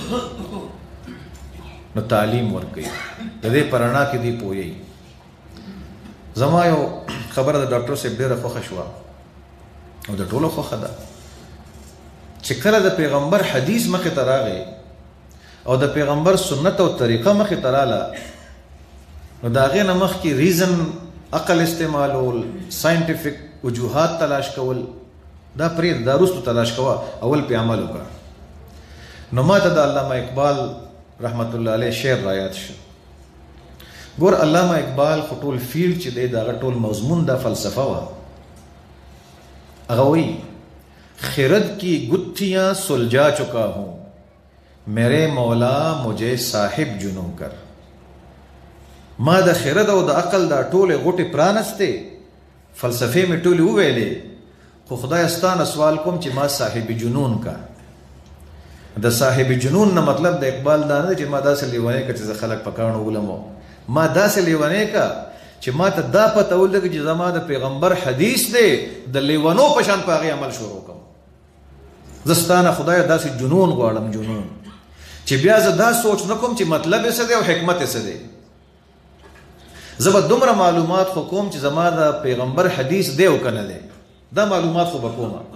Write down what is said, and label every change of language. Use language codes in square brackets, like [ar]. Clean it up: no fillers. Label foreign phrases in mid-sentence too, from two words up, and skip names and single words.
[ps] نو تعلیم ورکړي د دې پرانا کې دی پوي زما یو خبره د ډاکټر صاحب ډیره خوښه شو او د ټولو خوښه ده چې کله د پیغمبر حدیث مخې ته راغی او د پیغمبر سنت او طریقه مخې ته رااله نو د هغې نه مخکې ریزن عقل استعمالول ساینټیفک وجوهات تلاش کول دا پرېږده دا وروستو تلاش کوه اول پې عمل وکړه نو ما ته د علامه اقبال رحمت الله علیه شعر رایاد شو ګور علامه اقبال خو ټول فیلډ چې دی د هغه ټول مضمون دا فلسفه وه هغه وایي [ur] خرد کی گتھیاں سلجھا چکا ہوں میرے مولا مجھے صاحب جنو کر [ps] ما د خرد او د عقل دا ټولې غوټې پرانستې فلسفې مې ټولې وویلې خو خدای ستانه سوال کوم چې ما صاحب جنون کا د صاحب جنون نه مطلب د اقبال دا نه چې ما داسې لیونی که چې زه خلک په کاڼو ولمو ما داسې لیونی کا چې ما ته دا پته ولګي چې زما د پیغمبر حدیث دی د لیونو په شان په هغې عمل شروع کوم زه ستانه خدای داسې جنون غواړم جنون چې بیا زه دا سوچ نه کوم چې مطلب یې څه دی او حکمت یې څه دی زه به دومره معلومات خو کوم چې زما د پیغمبر حدیث دی او که نه دی دا معلومات خو به کومه